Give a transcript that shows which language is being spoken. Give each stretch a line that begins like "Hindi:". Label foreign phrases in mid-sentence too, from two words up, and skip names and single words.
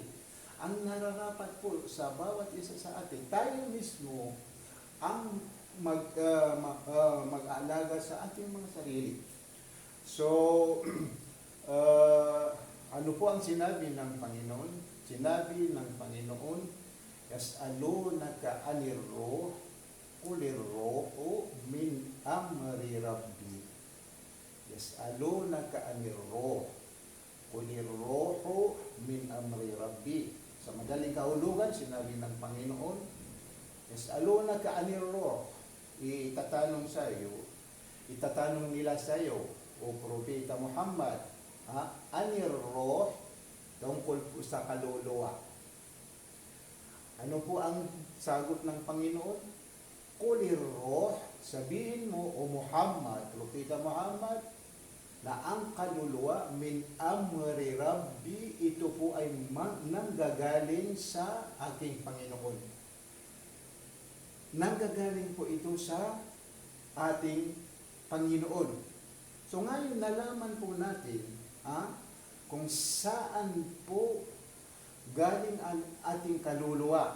Filipino: Ang nararapat po sa bawat isa sa atin, tayo mismo ang mag-aalaga sa ating mga sarili. So, ano po ang sinabi ng Panginoon? Sinabi ng Panginoon,
Arabic: يسألونك عن الروح قل الروح من أمر ربي. يسألونك عن الروح قل الروح من أمر ربي.
Filipino: Sa madaling kahulugan, sinabi ng Panginoon,
Arabic: يسألونك عن الروح.
Filipino: Itatanong nila sa iyo, o Propeta Muhammad,
Arabic: عن الروح,
Filipino: tungkol po sa kaluluwa. Ano po ang sagot ng Panginoon?
Arabic: قل الروح,
Filipino: sabihin mo, o Muhammad, Propeta Muhammad, na ang kaluluwa
Arabic: من أمر ربي,
Filipino: ito po ay nanggagaling sa aking Panginoon. Nanggagaling po ito sa ating Panginoon. So ngayon nalaman po natin kung saan po galing ang ating kaluluwa.